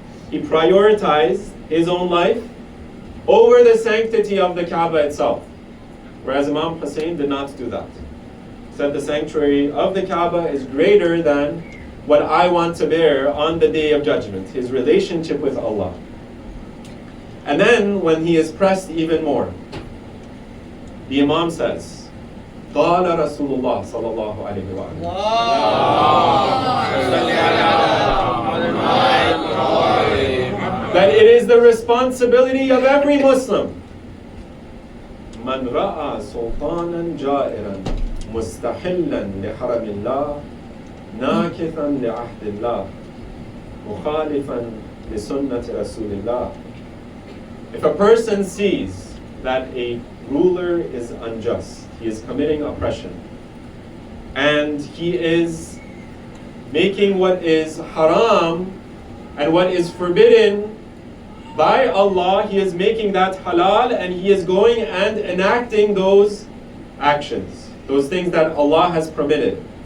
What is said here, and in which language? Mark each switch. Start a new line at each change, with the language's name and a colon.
English: He prioritized his own life over the sanctity of the Kaaba itself. Whereas Imam Hussein did not do that. He said the sanctuary of the Kaaba is greater than what I want to bear on the Day of Judgment, his relationship with Allah. And then when he is pressed even more, the Imam says,
Arabic: قال رسول الله صلى الله عليه وآله
English: that it is the responsibility of every Muslim
Arabic: من رأى سلطانا جائرا مستحلا لحرم الله ناكثا لعهد الله مخالفا لسنة رسول الله.
English: If a person sees that a ruler is unjust, he is committing oppression, and he is making what is haram and what is forbidden by Allah, he is making that halal, and he is going and enacting those actions, those things that Allah has prohibited.